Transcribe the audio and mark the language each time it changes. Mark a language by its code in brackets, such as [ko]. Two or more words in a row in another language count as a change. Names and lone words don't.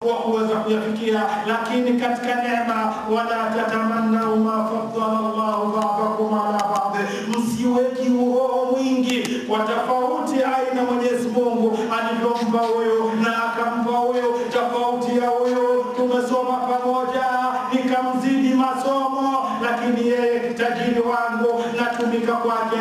[sw] wa kuweza kuyafikia. Lakini katika neema, [ar] ولا تتمنوا ما فضل الله بعضكم على بعض, [sw] msiweki uroho mwingi kwa tofauti aina Mwenyezi Mungu alivyompa huyo na akampa huyo tofauti ya huyo. Tumesoma pamoja nikamzidi masomo, lakini yeye tajiri wangu natumika kwake.